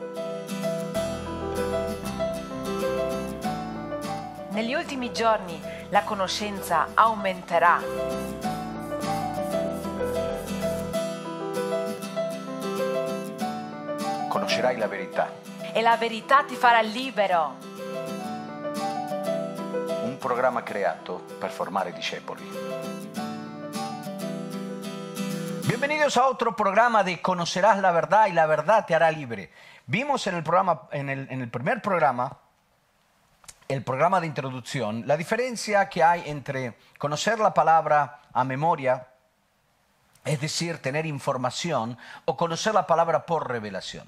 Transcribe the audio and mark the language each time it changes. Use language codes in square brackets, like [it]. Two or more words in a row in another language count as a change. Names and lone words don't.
[it] Negli ultimi giorni la conoscenza aumenterà. Conoscerai la verità. E la verità ti farà libero. Un programma creato per formare discepoli. [es] Bienvenidos a otro programa de Conocerás la Verdad y la Verdad te hará libre. Vimos en el primer programa, el programa de introducción, la diferencia que hay entre conocer la palabra a memoria, es decir, tener información, o conocer la palabra por revelación.